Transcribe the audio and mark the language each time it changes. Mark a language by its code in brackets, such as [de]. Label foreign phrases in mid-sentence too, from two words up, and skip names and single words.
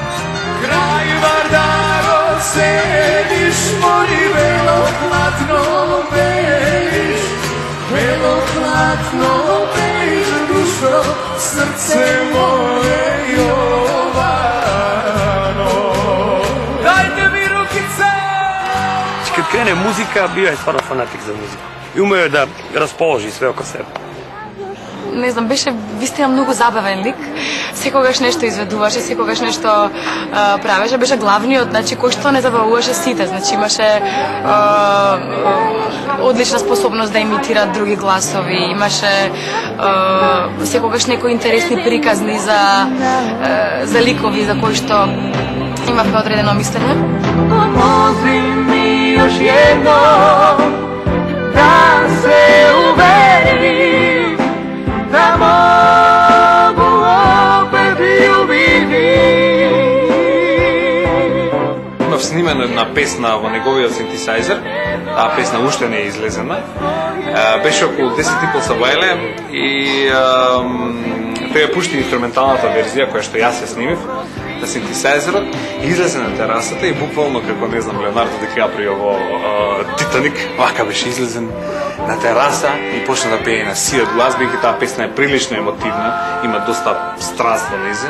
[mk] Крај Вардаро седиш, мори вело платно бежиш, вело платно бежиш, душо, срце мое Јовано. [sr] Dajte mi rukice! Kad krene muzika, bio je stvarno fanatik za muziku. I umeo je da raspoloži sve oko sebe. [mk] Не знам, беше вистина многу забавен лик. Секогаш нешто изведуваше, секогаш нешто правеше, беше главниот, значи кој што не забавуваше сите, значи имаше одлична способност да имитира други гласови, имаше секогаш некои интересни приказни за ликови за кои што имавме одредено мислење. [sr] Pomozi mi još jednom da se uverim da mogu opet ljubiti. [mk] Имав снимена една песна во неговиот синтесайзер, таа песна уште не е излезена. Беше околу 10 пол савајле и тој ја пушти инструменталната верзија која што јас ја снимив на синтесайзерот, излезе на терасата и буквално како не знам Леонардо Ди Каприо во Титаник, вака беше излезен на тераса и почна да пее на сијат глас, бидејќи таа песна е прилично емотивна, има доста страст во незе.